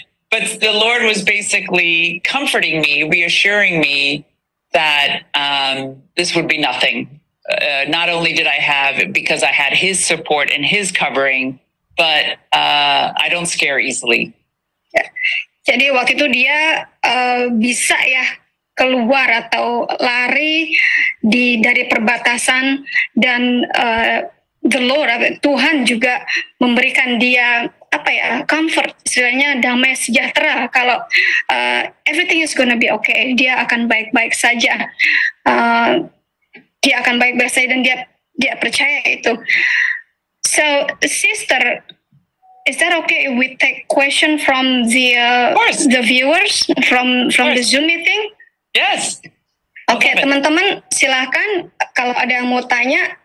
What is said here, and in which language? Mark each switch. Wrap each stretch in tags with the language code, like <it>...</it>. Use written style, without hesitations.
<en>But the Lord was basically comforting me, reassuring me that this would be nothing. Not only did I have, because I had His support and His covering, but I don't scare easily.</en> <id>Ya. Jadi waktu itu dia bisa ya keluar atau lari dari perbatasan, dan</id> <en>the Lord,</en> <id>Tuhan juga memberikan dia comfort, istilahnya damai sejahtera, kalau</id> <en>everything is gonna be okay,</en> <id>dia akan baik-baik saja, dan dia percaya itu.</id> <en>So sister, is that okay if we take question from the viewers from the Zoom meeting? Yes.</en> <id>Oke, teman-teman silahkan kalau ada yang mau tanya.</id>